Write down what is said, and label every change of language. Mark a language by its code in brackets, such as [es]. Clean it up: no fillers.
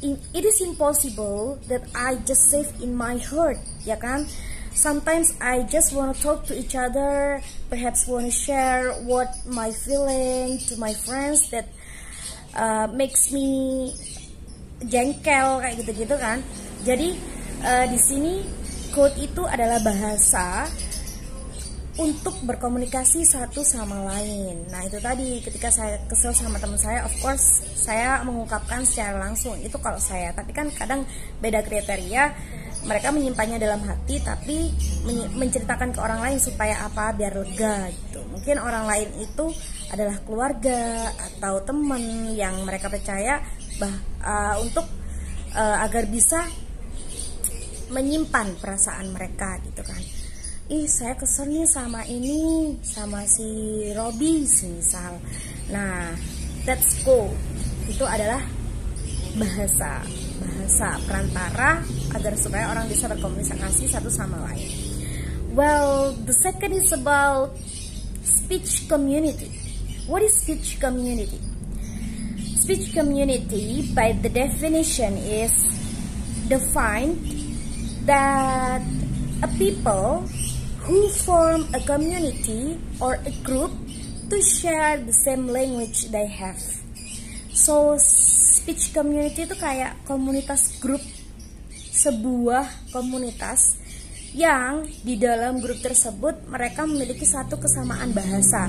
[en] It is impossible that I just save in my heart, [id] ya kan? [en] Sometimes I just want to talk to each other, perhaps want to share what my feeling to my friends that makes me [id] jengkel kayak gitu-gitu kan. Jadi di sini code itu adalah bahasa untuk berkomunikasi satu sama lain. Nah itu tadi, ketika saya kesel sama teman saya, [en] of course [id] saya mengungkapkan secara langsung. Itu kalau saya, tapi kan kadang beda kriteria. Mereka menyimpannya dalam hati, tapi menceritakan ke orang lain supaya apa? Biar lega gitu. Mungkin orang lain itu adalah keluarga atau teman yang mereka percaya untuk agar bisa menyimpan perasaan mereka gitu kan. Saya kesel nih sama ini, sama si Robi misal. Nah, [en] that's code. [id] Itu adalah bahasa perantara agar supaya orang bisa berkomunikasi satu sama lain. [en] Well, the second is about speech community. What is speech community? Speech community, by the definition, is defined that a people who form a community or a group to share the same language they have. [id] So, speech community itu kayak komunitas grup, sebuah komunitas yang di dalam grup tersebut mereka memiliki satu kesamaan bahasa.